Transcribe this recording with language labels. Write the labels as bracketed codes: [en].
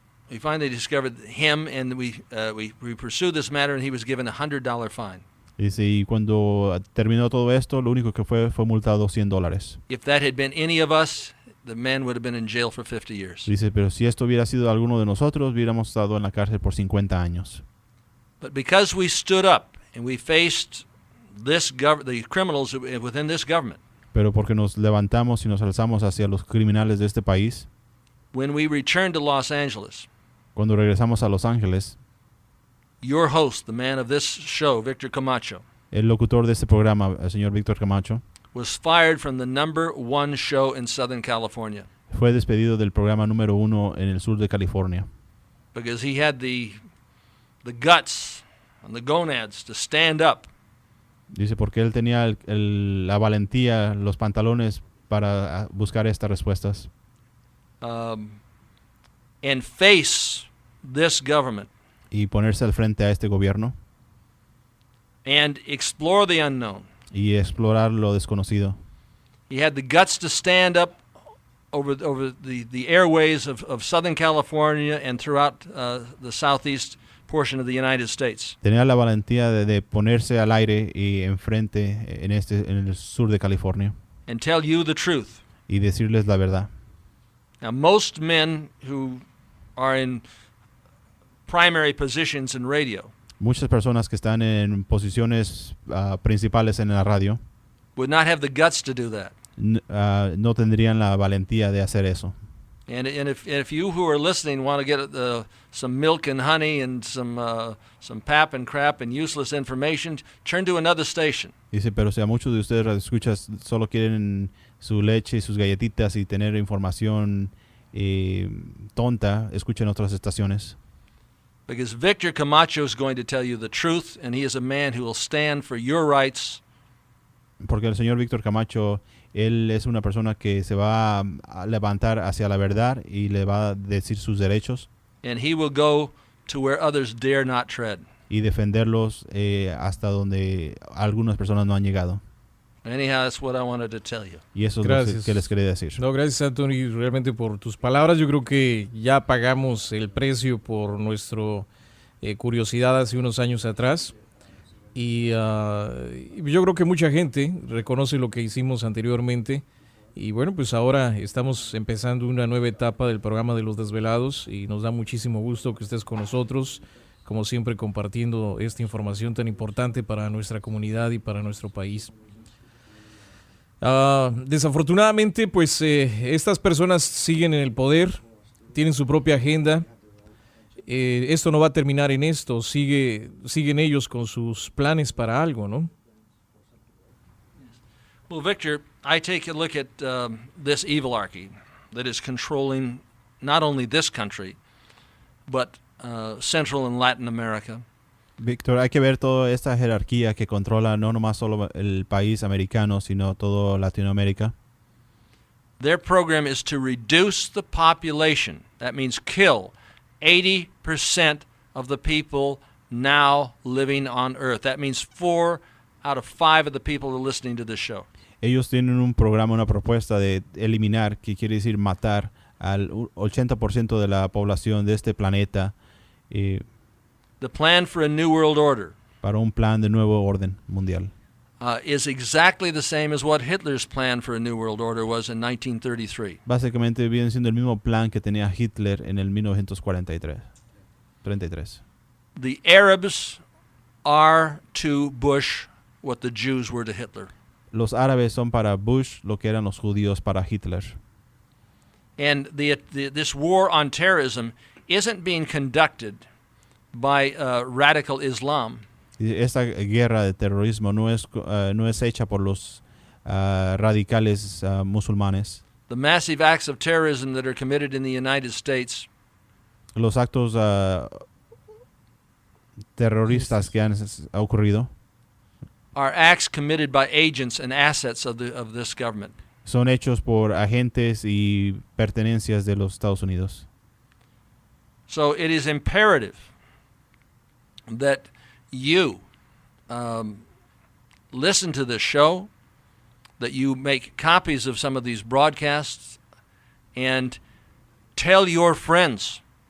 [en] We finally discovered him, and we pursued this matter, and he was given a $100 fine. [es] Dice, y cuando terminó todo esto, lo único que fue multado $100. [en] If that had been any of us, the man would have been in jail for 50 years. [es] Dice, pero si esto hubiera sido alguno de nosotros, hubiéramos estado en la cárcel por 50 años. [en] But because we stood up and we faced the criminals within this government, [es] Pero porque nos levantamos y nos alzamos hacia los criminales de este país, [en] when we returned to Los Angeles, [es] cuando regresamos a Los Ángeles, [en] your host, the man of this show, Victor Camacho, [es] el locutor de este programa, el señor Víctor Camacho, [en] was fired from the #1 show in Southern California [es] fue despedido del programa número 1 en el sur de California, [en] because he had the guts and the gonads to stand up [es] dice, porque él tenía la valentía, los pantalones para buscar estas respuestas [en] and face this government [es] y ponerse al frente a este gobierno [en] and explore the unknown. [es] y explorar lo desconocido. [en] He had the guts to stand up over the airways of Southern California and throughout the southeast portion of the United States. [es] Tenía la valentía de ponerse al aire y enfrente en el sur de California [en] And tell you the truth. [es] y decirles la verdad. [en] Now, most men who are in primary positions in radio [es] Muchas personas que están en posiciones principales en la radio [en] would not have the guts to do that. [es] no tendrían la valentía de hacer eso. [en] And if you who are listening want to get some milk and honey and some pap and crap and useless information, turn to another station. [es] Dice, pero si a muchos de ustedes radioescuchas solo quieren su leche y sus galletitas y tener información tonta, escuchen otras estaciones. [en] Because Victor Camacho is going to tell you the truth, and he is a man who will stand for your rights. [es] Porque el señor Víctor Camacho, él es una persona que se va a levantar hacia la verdad y le va a decir sus derechos. [en] And he will go to where others dare not tread. [es] Y defenderlos hasta donde algunas personas no han llegado. [en] Anyhow, that's what I wanted to tell you. [es] Y eso es lo que les quería decir. No, gracias Anthony realmente por tus palabras. Yo creo que ya pagamos el precio por nuestra curiosidad hace unos años atrás. Y yo creo que mucha gente reconoce lo que hicimos anteriormente. Y bueno, pues ahora estamos empezando una nueva etapa del programa de Los Desvelados y nos da muchísimo gusto que estés con nosotros, como siempre compartiendo esta información tan importante para nuestra comunidad y para nuestro país. Desafortunadamente, pues estas personas siguen en el poder, tienen su propia agenda. Esto no va a terminar en esto, siguen ellos con sus planes para algo, ¿no? [en] Well, Victor, I take a look at this evilarchy that is controlling not only this country, but Central and Latin America. [es] Víctor, hay que ver toda esta jerarquía que controla no nomás solo el país americano, sino todo Latinoamérica. [en] Their program is to reduce the population. That means kill 80% of the people now living on Earth. That means 4 out of 5 of the people who are listening to this show. [es] Ellos tienen un programa, una propuesta de eliminar, que quiere decir matar al 80% de la población de este planeta. [en] The plan for a new world order [es] Para un plan de nuevo orden mundial. [en] Is exactly the same as what Hitler's plan for a new world order was in 1933. [es] Básicamente viene siendo el mismo plan que tenía Hitler en el 1933. [en] The Arabs are to Bush what the Jews were to Hitler. [es] Los árabes son para Bush lo que eran los judíos para Hitler. [en] And this war on terrorism isn't being conducted by radical Islam. [es] Esta guerra de terrorismo no es hecha por los radicales musulmanes. [en] The massive acts of terrorism that are committed in the United States [es] Los actos terroristas que han ocurrido [en] are acts committed by agents and assets of this government. [es] son hechos por agentes y pertenencias de los Estados Unidos. [en] So it is imperative that you listen to this show, that you make copies of some of these broadcasts, and tell your friends,